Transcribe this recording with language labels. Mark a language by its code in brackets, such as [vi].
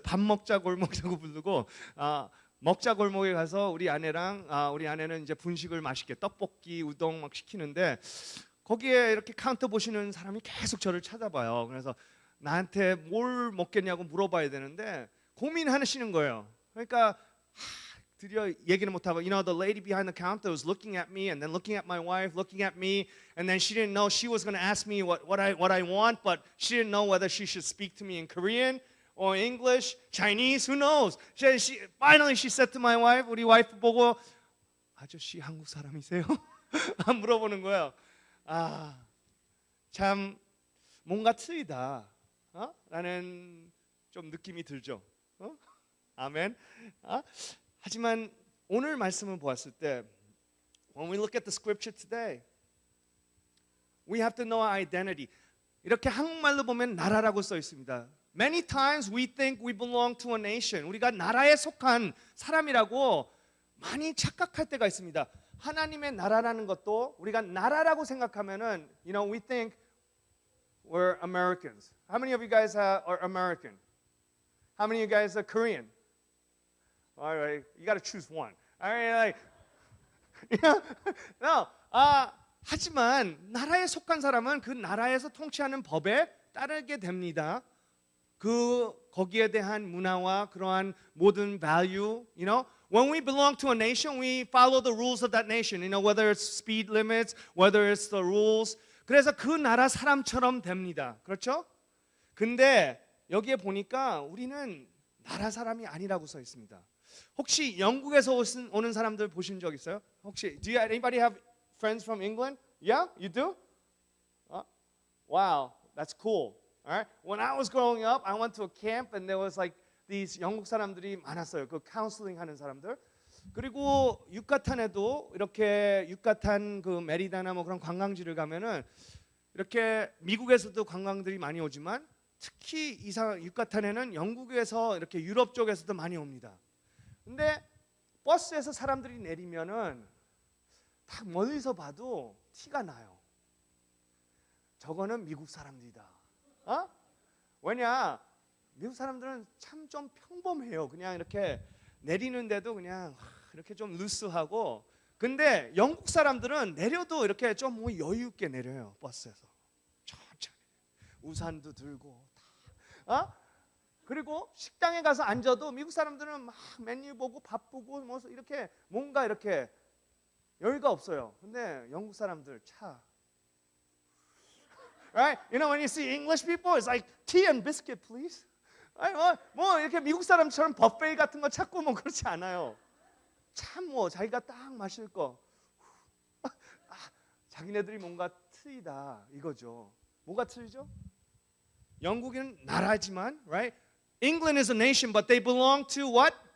[ko] 밥 먹자 골목자고 부르고 먹자 골목에 가서 우리 아내는 이제 분식을 맛있게 떡볶이, 우동 막 시키는데 거기에 이렇게 카운터 보시는 사람이 계속 저를 찾아봐요. 그래서 나한테 뭘 먹겠냐고 물어봐야 되는데 고민하시는 거예요. 그러니까 드디어 얘기는 못하고 [en] the lady behind the counter was looking at me and then looking at my wife, looking at me, and then she didn't know she was going to ask me what I want, but she didn't know whether she should speak to me in Korean or English, Chinese, who knows? Finally she said to my wife, [ko] 우리 와이프 보고 아저씨 한국 사람이세요? 물어보는 거예요. 참 뭔가 틀리다. 라는 좀 느낌이 들죠. 아멘. 하지만 오늘 말씀을 보았을 때 [en] when we look at the scripture today, we have to know our identity. [ko] 이렇게 한국말로 보면 나라라고 써 있습니다. [en] Many times we think we belong to a nation. [ko] 우리가 나라에 속한 사람이라고 많이 착각할 때가 있습니다. 하나님의 나라라는 것도 우리가 나라라고 생각하면은 [en] we think we're Americans. How many of you guys are American? How many of you guys are Korean? All right, you got to choose one. I mean, like, no. [ko] 하지만 나라에 속한 사람은 그 나라에서 통치하는 법에 따르게 됩니다. 거기에 대한 문화와 그러한 모든 [en] value, when we belong to a nation, we follow the rules of that nation, whether it's speed limits, whether it's the rules. [ko] 그래서 그 나라 사람처럼 됩니다. 그렇죠? 근데 여기에 보니까 우리는 나라 사람이 아니라고 써 있습니다. 혹시 영국에서 오는 사람들 보신 적 있어요? [en] 혹시 do anybody have friends from England? Yeah, you do? Wow, that's cool. Alright? When I was growing up, I went to a camp and there was like these [ko] 영국 사람들이 많았어요. 그 카운슬링 하는 사람들. 그리고 유카탄에도 이렇게 유카탄 그 메리다나 뭐 그런 관광지를 가면은 이렇게 미국에서도 관광들이 많이 오지만 특히 유카탄에는 영국에서 이렇게 유럽 쪽에서도 많이 옵니다. 근데 버스에서 사람들이 내리면은 딱 멀리서 봐도 티가 나요. 저거는 미국 사람들이다. 왜냐? 미국 사람들은 참 좀 평범해요. 그냥 이렇게 내리는데도 그냥 이렇게 좀 루스하고. 근데 영국 사람들은 내려도 이렇게 좀 뭐 여유 있게 내려요. 버스에서 천천히 우산도 들고 다. 그리고 식당에 가서 앉아도 미국 사람들은 막 메뉴 보고 바쁘고 뭐 이렇게 뭔가 이렇게 여유가 없어요. 근데 영국 사람들 차. [en] Right? When you see English people, it's like tea and biscuit, please. [ko] 뭐 이렇게 미국 사람처럼 버페이 같은 거 찾고 뭐 그렇지 않아요. 참 뭐 자기가 딱 마실 거. 자기네들이 뭔가 틀리다 이거죠. 뭐가 틀리죠? 영국은 나라지만, right? [en] England is a nation, but they belong to what?